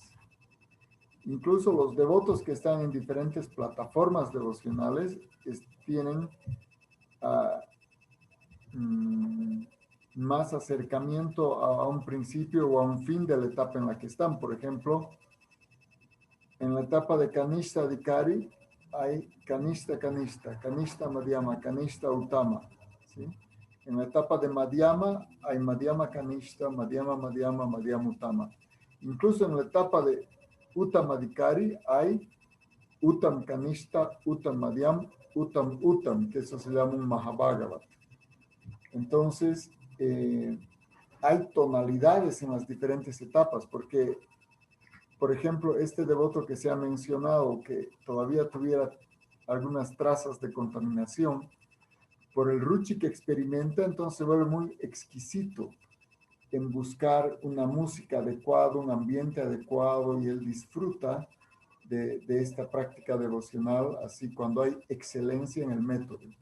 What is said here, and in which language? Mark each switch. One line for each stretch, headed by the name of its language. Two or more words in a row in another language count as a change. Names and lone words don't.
Spanish: Incluso los devotos que están en diferentes plataformas devocionales tienen más acercamiento a un principio o a un fin de la etapa en la que están. Por ejemplo, en la etapa de
Sanskrit: Kanishta Adhikari
Spanish: hay
Sanskrit: Kanishta Kanishta, Kanishta Madhyama, Kanishta Uttama,
Spanish: ¿sí? En la etapa de Madhyama hay
Sanskrit: Madhyama Kanishta, Madhyama Madhyama, Madhyama Uttama.
Spanish: Incluso en la etapa de
Sanskrit: Uttam Adhikari
Spanish: hay
Sanskrit: Uttam Kanishta, Uttam Madhyam, Uttam Uttam,
Spanish: que eso se llama un Mahabhagavat. Entonces, hay tonalidades en las diferentes etapas, porque, por ejemplo, este devoto que se ha mencionado, que todavía tuviera algunas trazas de contaminación, por el ruchi que experimenta, entonces se vuelve muy exquisito en buscar una música adecuada, un ambiente adecuado, y él disfruta de esta práctica devocional, así cuando hay excelencia en el método.